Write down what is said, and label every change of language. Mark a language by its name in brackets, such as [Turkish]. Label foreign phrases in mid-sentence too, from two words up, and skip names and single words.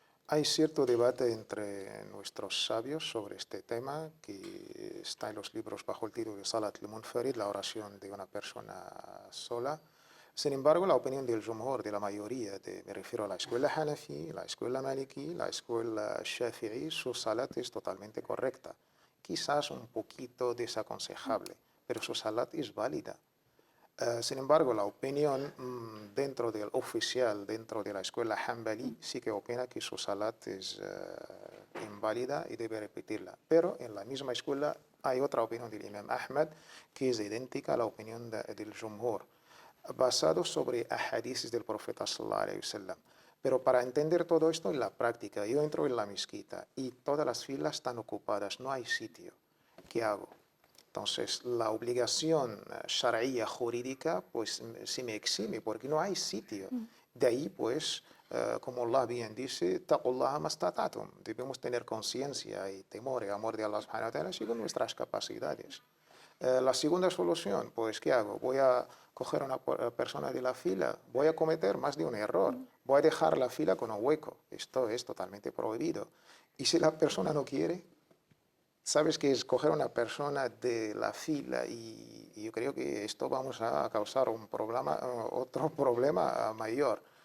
[Spanish] Hay cierto debate entre nuestros sabios sobre este tema, que está en los libros bajo el título de [Arabic] صلاة المنفرد, [Spanish] la oración de una persona sola. Sin embargo, la opinión del jumhur, de la mayoría, me refiero a la escuela Hanafi, la escuela Maliki, la escuela Shafi'i, su salat es totalmente correcta. Quizás un poquito desaconsejable, pero su salat es válida. Sin embargo, la opinión dentro del oficial, dentro de la escuela Hanbali, sí que opina que su salat es inválida y debe repetirla. Pero en la misma escuela hay otra opinión del Imam Ahmad que es idéntica a la opinión del Jumhur, basado sobre ahadiths del profeta [Arabic] صلى الله عليه وسلم. [Spanish] Pero para entender todo esto en la práctica, yo entro en la mezquita y todas las filas están ocupadas, no hay sitio. ¿Qué hago? Entonces, la obligación shar'iyya jurídica, pues, se me exime porque no hay sitio. De ahí, pues, como Allah bien dice, [Arabic] اتقوا الله ما استطعتم. [Spanish] Debemos tener conciencia y temor y amor de Allah [Arabic] سبحانه وتعالى [Spanish] según nuestras capacidades. La segunda solución, pues, ¿qué hago? Voy a coger a una persona de la fila, voy a cometer más de un error, voy a dejar la fila con un hueco. Esto es totalmente prohibido. Y si la persona no quiere, sabes que escoger a una persona de la fila y yo creo que esto vamos a causar un problema, otro problema mayor.